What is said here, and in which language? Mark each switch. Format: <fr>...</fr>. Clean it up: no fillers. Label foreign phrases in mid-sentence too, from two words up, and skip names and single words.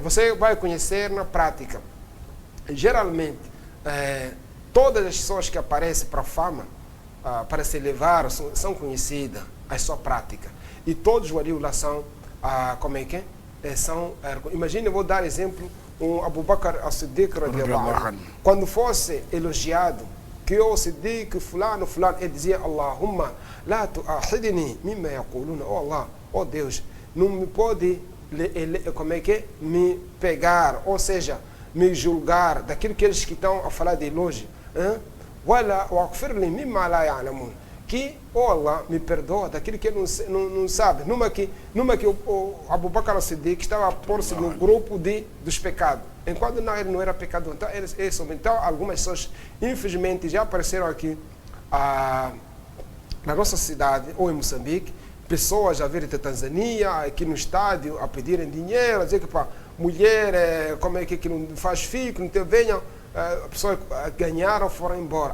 <pt>Você vai conhecer na prática. Geralmente, todas as pessoas que aparecem para a fama, para se elevar, são conhecidas, a sua prática. E todos os walius lá são, como é que é? Imagine, eu vou dar exemplo, Abu Bakr as-Siddiq, quando fosse elogiado, que o Siddiq, fulano, ele dizia,</pt> <ar>اللهم لا تؤاخذني مما يقولون, oh Allah,</ar> <pt>oh Deus, não me pode, como é que é? Me pegar, ou seja, me julgar daquilo que eles que estão a falar de elogio,</pt> <ar>ولا واغفر لي مما لا يعلمون,</ar> <pt>que, oh Allah, me perdoa daquilo que ele não sabe. Numa que o Abu Bakr as-Siddiq estava a pôr-se no grupo dos pecados, enquanto ele não era pecador. Então, algumas pessoas, infelizmente, já apareceram aqui na nossa cidade, ou em Moçambique, pessoas a virem da Tanzânia, aqui no estádio, a pedirem dinheiro, a dizer que para mulher, como é que não faz filho, que não tem, venham, pessoas ganharam, foram embora.</pt>